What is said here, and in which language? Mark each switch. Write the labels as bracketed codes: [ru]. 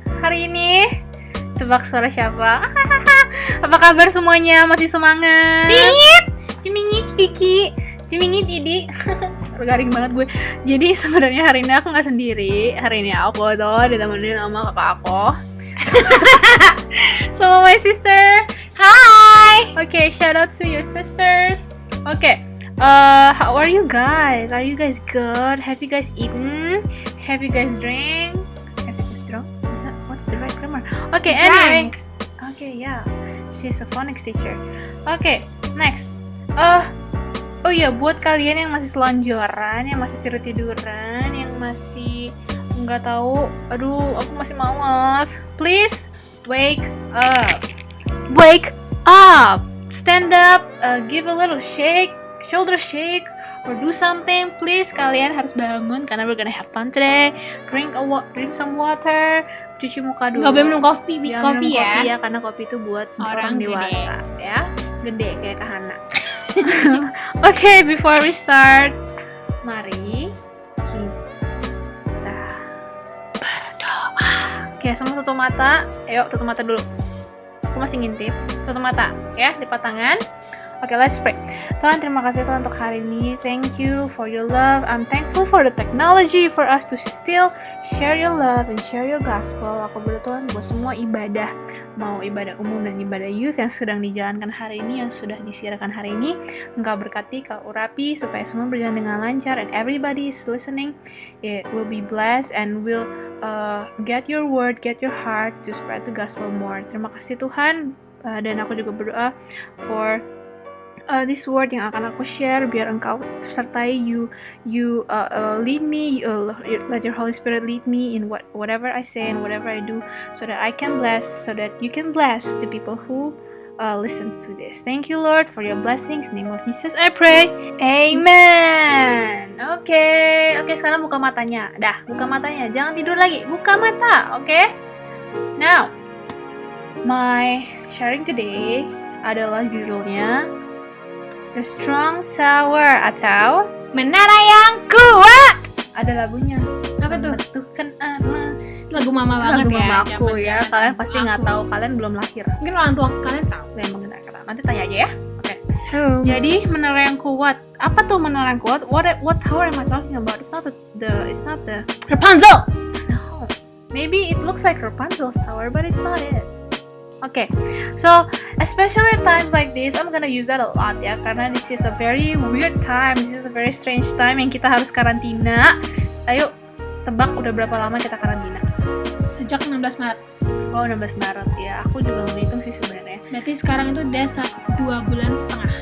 [id] Hari ini tebak suara siapa? Apa kabar semuanya? Masih semangat? Cimingit Kiki. Cimingit Idi. Garing banget gue. Jadi sebenarnya hari ini aku nggak sendiri. Hari ini aku tuh ditemenin sama kakak aku. Sama [en] my sister. Hi. Okay, shout out to your sisters. Okay. How are you guys? Are you guys good? Have you guys eaten? Have you guys drank? Have you guys drunk? What's the right grammar? Okay, anyway. Okay, yeah. She's a phonics teacher. Okay, next. [id] Oh iya, buat kalian yang masih selonjoran, yang masih tidur-tiduran, yang masih nggak tahu, aduh, aku masih malas. [en] Please wake up. Wake up. Stand up. Give a little shake, shoulder shake, or do something. Please, [id] kalian harus bangun karena [en] we're gonna have fun today. Drink some water. [id] Cuci muka dulu. Nggak boleh minum kopi, Jangan minum kopi ya. kopi ya, karena kopi itu buat orang dewasa, ya. Gede kayak Kak Hana. [en] Okay, before we start, [id] mari kita berdoa. Oke, semua tutup mata. Ayo, tutup mata dulu. Aku masih ngintip. Tutup mata, ya, lipat tangan. Oke, [en] let's pray. [id] Tuhan, terima kasih Tuhan untuk hari ini. [en] Thank you for your love. I'm thankful for the technology for us to still share your love and share your gospel. [id] Aku berdoa Tuhan buat semua ibadah, mau ibadah umum dan ibadah youth yang sedang dijalankan hari ini, yang sudah disiarkan hari ini. Engkau berkati, Kau urapi supaya semua berjalan dengan lancar, [en] and everybody is listening. It will be blessed and will get your word, get your heart to spread the gospel more. [id] Terima kasih Tuhan. Dan aku juga berdoa [en] for this word [id] yang akan aku share, biar Engkau sertai [en] you lead me, let your Holy Spirit lead me in whatever I say and whatever I do, so that I can bless, so that you can bless the people who listens to this. Thank you Lord for your blessings. In the name of Jesus I pray. Amen. [id] Oke, sekarang buka matanya. Buka matanya. Jangan tidur lagi. Buka mata. Oke. [en] Now, my sharing today [id] adalah judulnya [en] The Strong Tower [id] atau Menara yang kuat. Ada lagunya. Apa tuh? Membutuhkan Allah. Lagu mama banget Lagu ya. mama aku ya. Zaman-zaman Kalian pasti aku. nggak tahu. Kalian belum lahir. Mungkin orang tua kalian tahu. Emang nggak tahu. Nanti tanya aja ya. Oke. Jadi menara yang kuat. Apa tuh menara yang kuat? [en] What tower am I talking about? It's not the Rapunzel. No. Maybe it looks like Rapunzel's tower, but it's not it. Okay, so especially at times like this, I'm gonna use that a lot ya, [id] karena [en] this is a very weird time, this is a very strange time [id] yang kita harus karantina. Ayo, tebak udah berapa lama kita karantina? Sejak 16 Maret. Oh, 16 Maret ya, aku juga nggak menghitung sih sebenarnya. Berarti sekarang itu udah 2 bulan setengah.